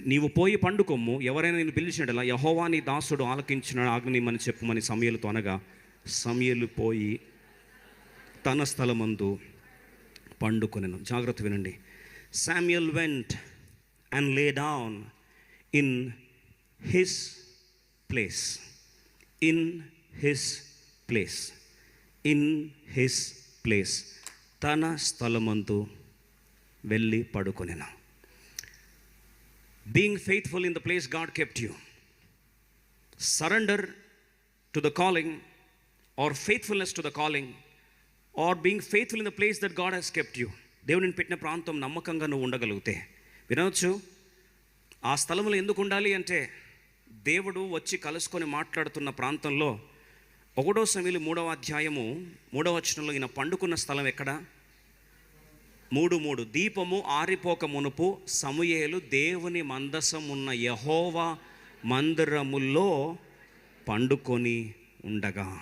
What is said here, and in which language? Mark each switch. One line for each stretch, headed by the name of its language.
Telugu: నీవు పోయి పండుకొమ్ము, ఎవరైనా నేను పిలిచినట్లా యెహోవా నీ దాసుడు ఆలకించిన ఆజ్ఞనిమ్మని చెప్పుమని సమూయేలుతో అనగా, సమూయేలు పోయి తన స్థలమందు పండుకొనెను. జాగ్రత్త వినండి.
English: Samuel went and lay down in his place. In his place. In his place.
Telugu: తన స్థలమందు వెళ్ళి పడుకొనెను.
English: Being faithful in the place God kept you. Surrender to the calling, or faithfulness to the calling, or being faithful in the place that God has kept you.
Telugu: దేవుడిని పెట్టిన ప్రాంతం నమ్మకంగా నువ్వు ఉండగలిగితే వినవచ్చు. ఆ స్థలంలో ఎందుకు ఉండాలి అంటే, దేవుడు వచ్చి కలుసుకొని మాట్లాడుతున్న ప్రాంతంలో 1 సమూయేలు 3వ అధ్యాయము 3వ వచనంలో ఈయన పండుకున్న స్థలం ఎక్కడ? 3:3 దీపము ఆరిపోక మునుపు సమూయేలు దేవుని మందసం ఉన్న యెహోవా మందిరములో పండుకొని ఉండగా.